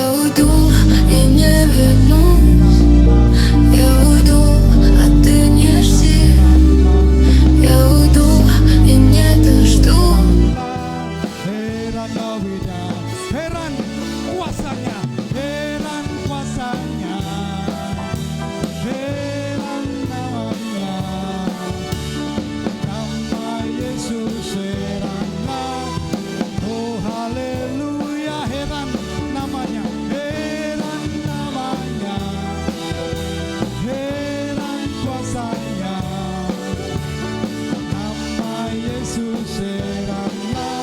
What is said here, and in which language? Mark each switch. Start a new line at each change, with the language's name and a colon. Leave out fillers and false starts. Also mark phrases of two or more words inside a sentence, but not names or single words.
Russian: уйду и не вернусь. Я уйду, а ты не жди. Я уйду и не дождусь.
Indonesian: Heran Novida, heran kuasanya, heran kuasanya, heran namanya, nama Yesus heranlah, oh haleluya, heran namanya, heran namanya, heran kuasanya, nama Yesus heranlah.